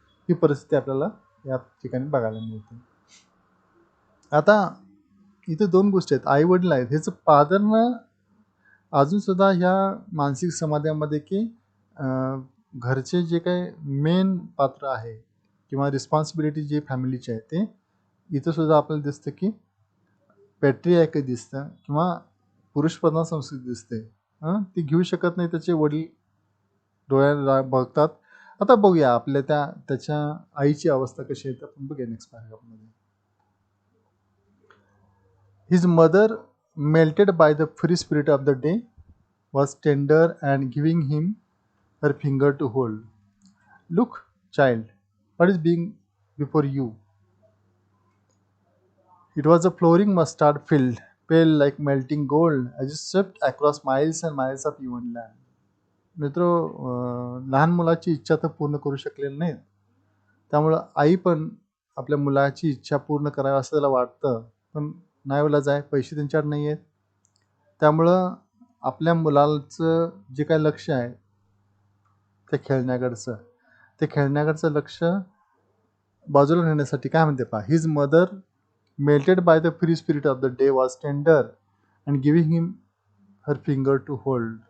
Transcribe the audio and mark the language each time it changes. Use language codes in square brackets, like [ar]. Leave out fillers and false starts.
[mr] ही परिस्थिती आपल्याला या ठिकाणी बघायला मिळते. आता इथे दोन गोष्टी आहेत. आई वडील आहेत, ह्याचं पादरनं अजून सुद्धा ह्या मानसिक समाजामध्ये की घरचे जे काही मेन पात्र आहे किंवा रिस्पॉन्सिबिलिटी जे फॅमिलीची आहे, ते इथं सुद्धा आपल्याला दिसतं की पॅट्रियार्की दिसतं किंवा पुरुषप्रधान संस्कृती दिसते. ती घेऊ शकत नाही, त्याचे वडील डोळ्याला बघतात. आता बघूया आपल्या त्याच्या आईची अवस्था कशी आहे, आपण बघूया next पॅराग्राफमध्ये. [en] His mother, melted by the free spirit of the day, was tender and giving him her finger to hold. Look, child, what is being before you? It was a flowering mustard-filled pale like melting gold as it swept across miles and miles of even land. [mr] मित्र, लहान मुलाची इच्छा तर पूर्ण करू शकलेली नाहीत. त्यामुळं आई पण आपल्या मुलाची इच्छा पूर्ण करावी असं त्याला वाटतं, पण नाईलाज आहे, पैसे त्यांच्याकडे नाही आहेत. त्यामुळं आपल्या मुलाचं जे काही लक्ष आहे ते खेळण्याकडचं लक्ष बाजूला नेण्यासाठी काय म्हणते पहा, [en] His mother melted by the free spirit of the day was tender and giving him her finger to hold.